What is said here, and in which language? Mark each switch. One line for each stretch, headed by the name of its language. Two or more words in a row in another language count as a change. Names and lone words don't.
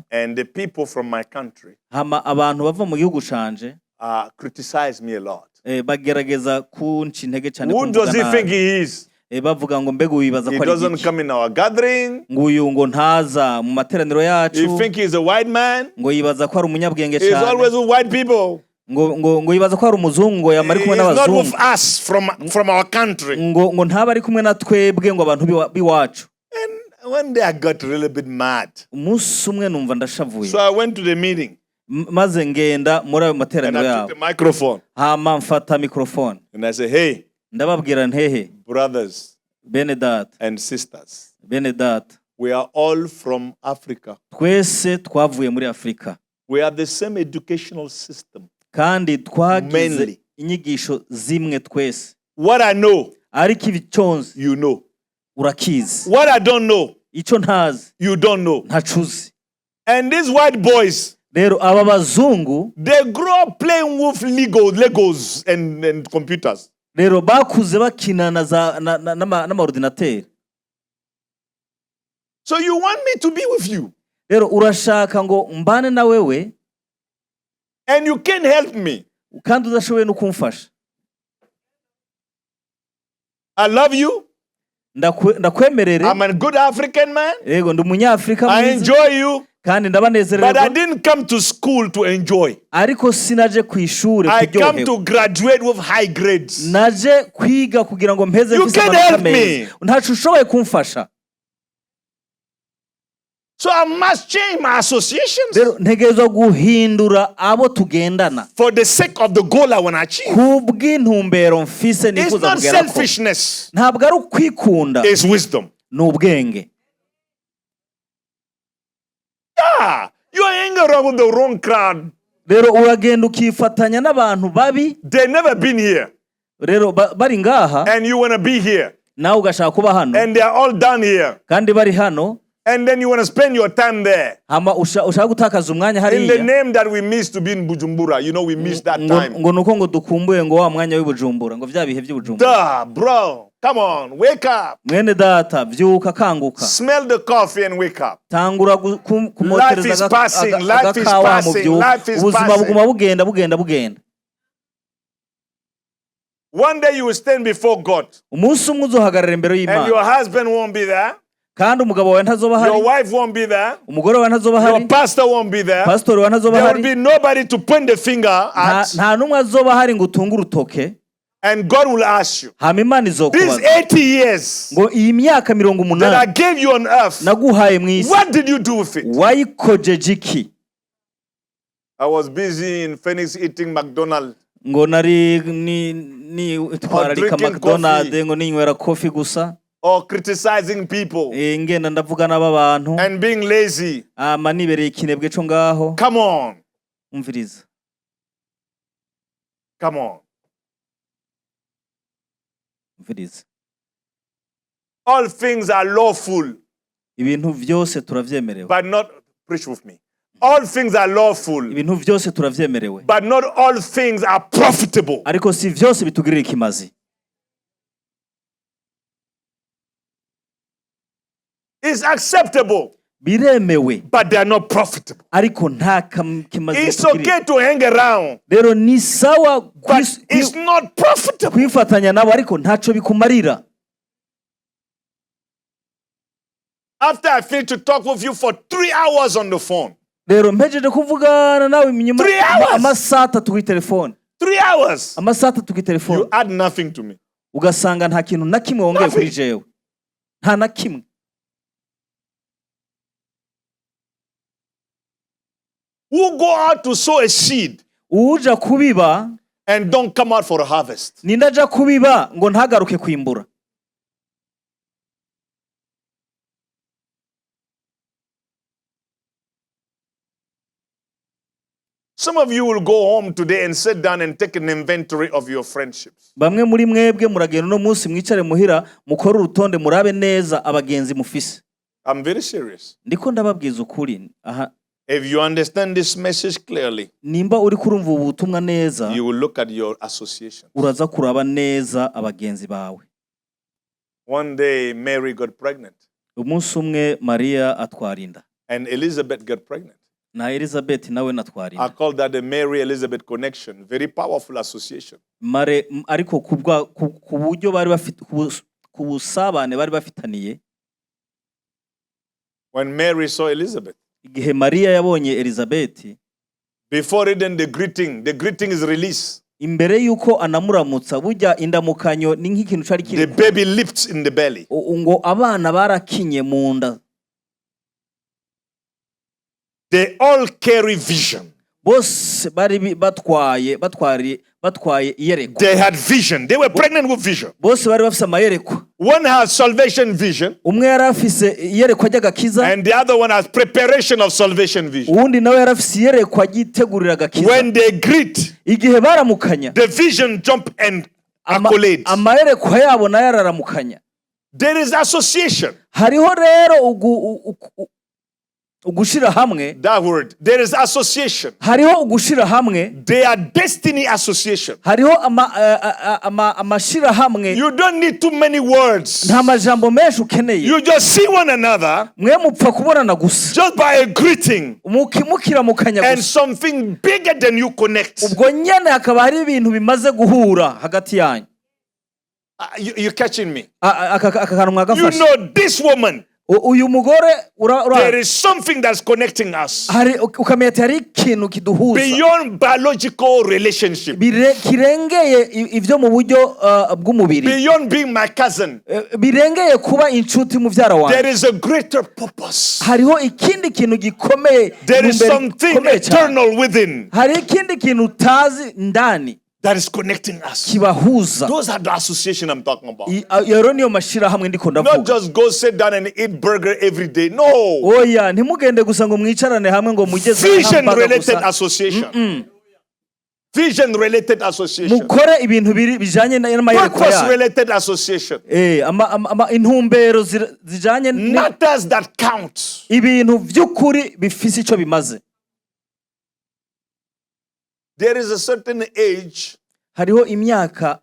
English: And the people from my country
Rundi: hama abantu bava mu gihugu canje
English: criticized me a lot.
Rundi: bagerageza kunca intege cyane
English: Who does he think he is?
Rundi: bavuga ngo mbega wibaza
English: He
Rundi: ko ari
English: doesn't
Rundi: iki,
English: come in our gathering.
Rundi: ngo uyu ngo ntaza mu materaniro yacu,
English: You think he's a white man?
Rundi: ngo yibaza ko ari umunyabwenge
English: He's always
Rundi: cyane,
English: with white people.
Rundi: ngo yibaza ko ari umuzungu, ngo yamari kumwe
English: He's not
Rundi: n'abazungu,
English: with us from our country.
Rundi: ngo ntaba ari kumwe na twebwe ngo abantu biwacu.
English: And one day I got a little bit mad.
Rundi: Umunsi umwe numva ndashavuye,
English: So I went to the meeting
Rundi: maze ngenda muri ayo
English: and
Rundi: materaniro
English: I
Rundi: yabo,
English: took the microphone
Rundi: hama mfata mikrofone
English: and I said, hey,
Rundi: ndababwira ntehe
English: brothers
Rundi: bene data,
English: and sisters,
Rundi: bene data,
English: we are all from Africa.
Rundi: twese twavuye muri Afrika
English: We have the same educational system.
Rundi: kandi twagize
English: Mainly.
Rundi: inyigisho zimwe twese,
English: What I know,
Rundi: ariko ibiconze
English: you know.
Rundi: urakizi,
English: What I don't know,
Rundi: ico ntazi
English: you don't know.
Rundi: ntacuzi.
English: And these white boys,
Rundi: Rero aba bazungu
English: they grow up playing with Legos and computers.
Rundi: rero bakuze bakina n'amaordinateri.
English: So you want me to be with you
Rundi: Rero urashaka ngo mbane na wewe
English: and you can't help me.
Rundi: kandi udashoboye no kumfasha.
English: I love you.
Rundi: Ndakwemerere,
English: I'm a good African man.
Rundi: yego ndi umunyafrika
English: I
Rundi: mwiza
English: enjoy you.
Rundi: kandi
English: But I
Rundi: ndabanezererwa,
English: didn't come to school to enjoy.
Rundi: ariko sinaje ku ishure
English: I come
Rundi: kuryoherwa,
English: to graduate with high grades.
Rundi: naje kwiga kugira ngo mpeze
English: You
Rundi: mfise
English: can't
Rundi: amanota
English: help me.
Rundi: meza. Ntacu ushoboye kumfasha.
English: So I must change my associations
Rundi: Rero ntegerezwa guhindura abo tugendana
English: for the sake of the goal I want to achieve.
Rundi: kubw'intumbero mfise
English: It's
Rundi: nifuza
English: not
Rundi: kugerako.
English: selfishness.
Rundi: Ntabwo ari ukwikunda,
English: It's wisdom.
Rundi: ni ubwenge.
English: Yeah, you are hanging around with the wrong crowd.
Rundi: Rero uragenda ukifatanya n'abantu babi,
English: They've never been here.
Rundi: rero bari ngaha
English: And you want to be here.
Rundi: nawe ugashaka kuba hano,
English: And they are all down here.
Rundi: kandi bari hano,
English: And then you want to spend your time there.
Rundi: hama ushaka gutakaza umwanya
English: In the
Rundi: hariya,
English: name that we missed to be in Bujumbura. You know, we missed that time.
Rundi: ngo nuko ngo dukumbuye ngo wa mwanya w'Ibujumbura, ngo vya bihe by'Ibujumbura.
English: Duh, bro. Come on, wake up.
Rundi: Mwene data vyuka kanguka,
English: Smell the coffee and wake up.
Rundi: tangura
English: Life is passing, life is
Rundi: agakawa mu
English: passing,
Rundi: vyuka,
English: life is
Rundi: ubuzima
English: passing.
Rundi: buguma bugenda.
English: One day you will stand before God.
Rundi: Umunsi umwe uzohagarara imbere
English: And
Rundi: y'Imana,
English: your husband won't be there.
Rundi: kandi umugabo wawe ntazoba
English: Your
Rundi: hari,
English: wife won't be there.
Rundi: umugore wawe ntazoba hari,
English: Your pastor won't be there.
Rundi: pastor wawe ntazoba
English: There will
Rundi: hari,
English: be nobody to point the finger at.
Rundi: nta numwe azoba hari ngo utunge urutoke.
English: And God will ask you,
Rundi: Hama Imana
English: these
Rundi: izokubaza
English: 80 years
Rundi: ngo iyi myaka
English: that I 80 gave you on earth,
Rundi: naguhaye mu isi
English: what did you do with it?
Rundi: wayikojeje iki?
English: I was busy in Phoenix eating McDonald's.
Rundi: Ngo nari twararika
English: drinking McDonald, coffee.
Rundi: ngo ninywera coffee gusa,
English: Or criticizing people
Rundi: ngenda ndavuga n'abantu,
English: and being lazy.
Rundi: ama nibereye ikinebwe cyo ngaho.
English: Come on.
Rundi: Umviriza,
English: Come on.
Rundi: umviriza,
English: All things are lawful,
Rundi: ibintu vyose turavyemerewe,
English: but not, preach with me. All things are lawful,
Rundi: ibintu vyose turavyemerewe,
English: but not all things are profitable.
Rundi: ariko si vyose bitugirira ikimazi.
English: is acceptable,
Rundi: biremewe,
English: but they are not profitable.
Rundi: ariko nta kimaze
English: It's okay to hang around,
Rundi: rero ni sawa
English: but it's not profitable.
Rundi: kwifatanya nabo ariko ntaco bikumarira.
English: After I finish to talk with you for 3 hours on the phone,
Rundi: rero mpejeje kuvugana nawe inyuma
English: 3 hours.
Rundi: amasaha 3 kuri telefone,
English: 3 hours,
Rundi: amasaha 3 kuri telefone,
English: you add nothing to me.
Rundi: ugasanga nta kintu na kimwe wongeye kuri jewe, nta na kimwe.
English: Who go out to sow a seed
Rundi: uja kubiba
English: and don't come out for a harvest?
Rundi: nindaja kubiba ngo ntagaruke kwimbura.
English: Some of you will go home today and sit down and take an inventory of your friendships.
Rundi: Bamwe muri mwebwe muragenda no munsi mwicare muhira mukora urutonde murabe neza abagenzi mufise.
English: I'm very serious.
Rundi: Ndiko ndababwiza ukuri. Aha,
English: If you understand this message clearly,
Rundi: nimba uri kurumva ubutumwa neza,
English: you will look at your associations.
Rundi: uraza kuraba neza abagenzi bawe.
English: One day, Mary got pregnant.
Rundi: Umunsi umwe Maria atwarinda.
English: And Elizabeth got pregnant.
Rundi: Na Elizabeth nawe
English: I
Rundi: natwarinda.
English: call that the Mary-Elizabeth connection. Very powerful association.
Rundi: Ariko ku buryo bari bafite ku busabane bari bafitaniye.
English: When Mary saw Elizabeth,
Rundi: Igihe Maria yabonye Elizabeth,
English: before even the greeting is released.
Rundi: imbere yuko anamuramutsa burya indamukanyo ni nk'ikintu cari kiri.
English: The baby leaps in the belly.
Rundi: Ngo abana barakinye mu nda.
English: They all carry vision.
Rundi: Bose bari batwaye iyerekwa.
English: They had vision. They were pregnant with vision.
Rundi: Bose bari bafise amayerekwa.
English: One has salvation vision,
Rundi: Umwe yarafise iyerekwa ry'agakiza,
English: and the other one has preparation of salvation vision.
Rundi: uwundi nawe yarafise iyerekwa ryitegurira agakiza.
English: When they greet,
Rundi: Igihe baramukanya,
English: the vision jump and accolades.
Rundi: amayerekwa yabo nayo araramukanya.
English: There is association.
Rundi: Hariho rero ugushira hamwe.
English: That word. There is association.
Rundi: Hariho ugushira hamwe.
English: They are destiny association.
Rundi: Hariho amashira hamwe.
English: You don't need too many words.
Rundi: Nta majambo menshi ukeneye.
English: You just see one another
Rundi: Mwe mupfa kubonana gusa.
English: just by a greeting,
Rundi: Mukiramukanya
English: and
Rundi: gusa.
English: something bigger than you connect.
Rundi: Ubwo nyene hakaba hari ibintu bimaze guhura hagati yanyu.
English: You're catching me.
Rundi: Aka kantu
English: You
Rundi: mwagafashe.
English: know this woman.
Rundi: Uyu mugore
English: There is something that's connecting us
Rundi: hari ukamenya ati hari ikintu kiduhuza
English: beyond biological relationship,
Rundi: kirengeye ivyo mu buryo bw'umubiri,
English: beyond being my cousin.
Rundi: birengeye kuba inshuti muvyara wanjye.
English: There is a greater purpose.
Rundi: Hariho ikindi kintu gikomeye,
English: There is something eternal within
Rundi: hari ikindi kintu utazi ndani
English: that is connecting us.
Rundi: kibahuza.
English: Those are the association I'm talking about.
Rundi: Yero niyo mashira hamwe ndiko
English: Not
Rundi: ndavuga.
English: just go sit down and eat burger every day. No.
Rundi: Oya, ntimugende gusa ngo mwicarane hamwe ngo mugeze
English: Vision related association. Vision related association.
Rundi: Mukore ibintu bijanye n'amayerekwa
English: Purpose
Rundi: yayo.
English: related association.
Rundi: Intumbero zijanye
English: Matters that count.
Rundi: ibintu vy'ukuri bifise ico bimaze.
English: There is a certain age
Rundi: Hariho imyaka